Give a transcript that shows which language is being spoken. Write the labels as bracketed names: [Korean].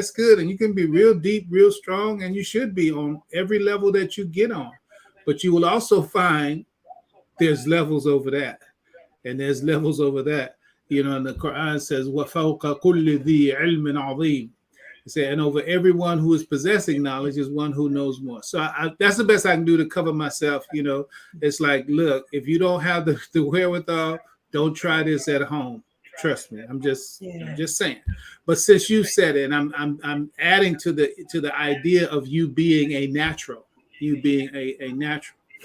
[English] That's good, and you can be real deep, real strong, and you should be on every level that you get on. But you will also find there's levels over that, and there's levels over that. And the Quran says, [Arabic] وَفَوْقَ كُلِّ ذِي عِلْمٍ عَظِيمٍ. [English] It says, and over everyone who is possessing knowledge is one who knows more. So that's the best I can do to cover myself. It's like, look, if you don't have the wherewithal, don't try this at home. Trust me. I'm just saying. But since you said it, and I'm adding to the idea of you being a natural, a natural.